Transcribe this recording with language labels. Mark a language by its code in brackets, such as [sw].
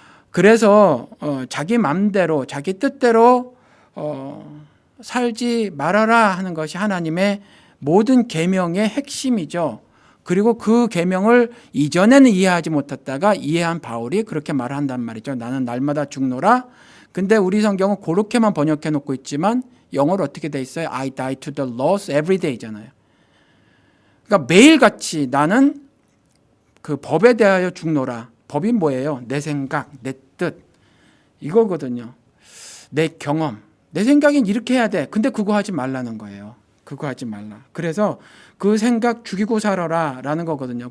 [ko] 그래서 자기 맘대로 자기 뜻대로 살지 말아라 하는 것이 하나님의 모든 계명의 핵심이죠. 그리고 그 계명을 이전에는 이해하지 못했다가 이해한 바울이 그렇게 말을 한단 말이죠. 나는 날마다 죽노라. 근데 우리 성경은 그렇게만 번역해 놓고 있지만 영어로 어떻게 돼 있어요? [en] I die to the loss every day잖아요. [ko] 그러니까 매일같이 나는 그 법에 대하여 죽노라. 법이 뭐예요? 내 생각, 내 뜻 이거거든요. 내 경험, 내 생각엔 이렇게 해야 돼. 근데 그거 하지 말라는 거예요. 그거 하지 말라. 그래서 그 생각 죽이고 살아라 라는 거거든요.